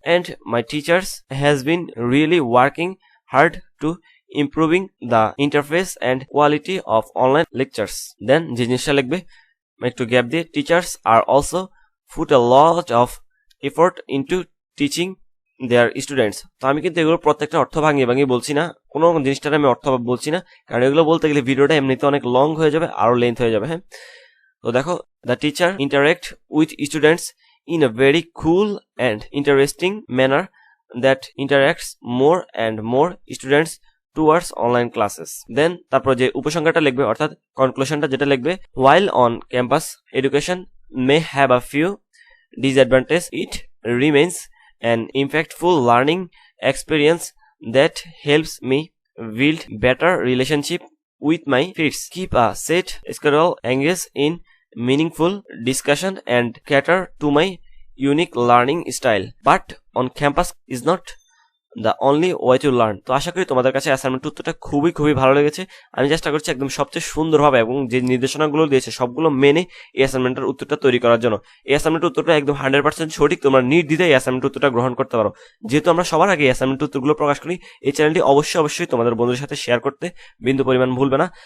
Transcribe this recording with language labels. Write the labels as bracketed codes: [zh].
[en] And my teachers has been really working hard to improving the interface and quality of online lectures. Then [bn] যে জিনিসটা লিখবে একটু gap দিয়ে, [en] teachers are also put a lot of effort into teaching their students. [bn] তো আমি কিন্তু এগুলো প্রত্যেকটা অর্থ ভাঙিয়ে ভাঙিয়ে বলছি না, কোনো জিনিসটার আমি অর্থ বলছি না, কারণ এগুলো বলতে গেলে ভিডিওটা এমনিতে অনেক লং হয়ে যাবে, আরো লেন্থ হয়ে যাবে। হ্যাঁ, তো দেখো, [en] the teacher interact with students in a very cool and interesting manner that interacts more and more students towards online classes. Then [bn] তারপর যে উপসংহারটা লিখবে অর্থাৎ কনক্লুশনটা যেটা লিখবে, [en] while on campus education may have a few disadvantages, it remains an impactful learning experience that helps me build better relationship with my peers, keep a set schedule, engage in meaningful discussion and cater to my unique learning style. But on campus is not the only way to learn. [bn] তো আশা করি তোমাদের কাছে assignment উত্তরটা খুবই ভালো লেগেছে। আমি চেষ্টা করছি একদম সবচেয়ে সুন্দরভাবে এবং যে নির্দেশনাগুলো দিয়েছে সবগুলো মেনে এই অ্যাসাইনমেন্টের উত্তরটা তৈরি করার জন্য। এই অ্যাসাইনমেন্টের উত্তরটা একদম 100% সঠিক, তোমরা নির্দ্বিধায় এই অ্যাসাইনমেন্ট উত্তরটা গ্রহণ করতে পারো। যেহেতু আমরা সবার আগে অ্যাসাইনমেন্ট উত্তরগুলো প্রকাশ করি, এই চ্যানেলটি অবশ্যই তোমাদের বন্ধুদের সাথে শেয়ার করতে বিন্দু পরিমাণ ভুলবে না।